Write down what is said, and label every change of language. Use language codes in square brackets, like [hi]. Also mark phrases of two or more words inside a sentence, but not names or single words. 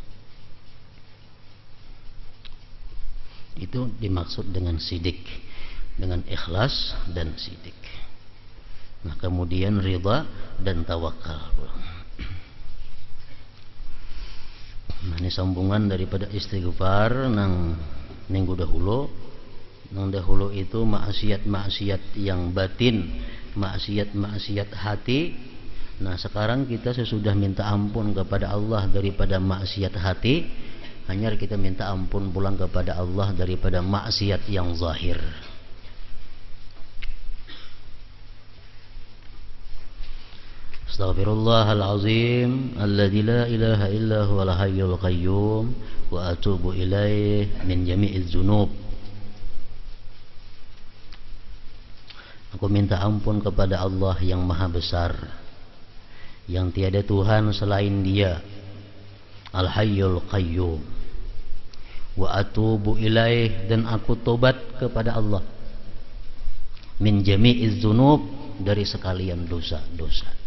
[id] Itu dimaksud dengan sidik, dengan ikhlas dan sidik. Nah, kemudian ridha dan tawakal. [bjn] Nah, ini sambungan daripada istighfar nang minggu dahulu. Nang dahulu itu maksiat-maksiat yang batin, maksiat-maksiat hati. Nah, sekarang kita sesudah minta ampun kepada Allah daripada maksiat hati, hanya kita minta ampun pulang kepada Allah daripada maksiat yang zahir. [ar] أستغفر الله العظيم الذي لا إله إلا هو الحي القيوم وأتوب إليه من جميع الذنوب. [id] Aku minta ampun kepada Allah yang maha besar, yang tiada Tuhan selain Dia, [ar] الحي القيوم. وأتوب إليه, [id] dan aku tobat kepada Allah, [ar] من جميع الذنوب, [id] dari sekalian dosa-dosa.